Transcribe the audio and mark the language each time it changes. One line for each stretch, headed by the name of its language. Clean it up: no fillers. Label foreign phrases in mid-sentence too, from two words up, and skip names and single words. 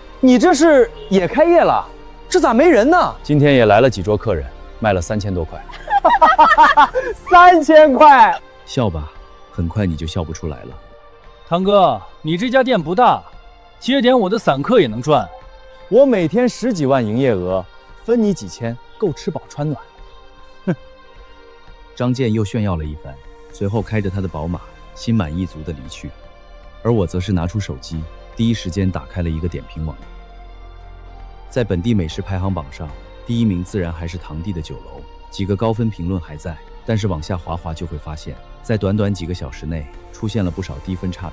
Chinese: 你這是也開業了？這咋沒人呢？今天也來了幾桌客人，賣了3000多塊。 3000塊！笑吧，很快你就笑不出來了。堂哥，你這家店不大，接點我的散客也能賺。我每天10幾萬營業額，分你幾千，夠吃飽穿暖。哼！張健又炫耀了一番，隨後開着他的寶馬，心滿意足地離去。而我則是拿出手機，第一時間打開了一個點評網頁。在本地美食排行榜上，第1名自然還是堂弟的酒樓，幾個高分評論還在，但是往下滑就會發現，在短短幾個小時內出現了不少低分差評。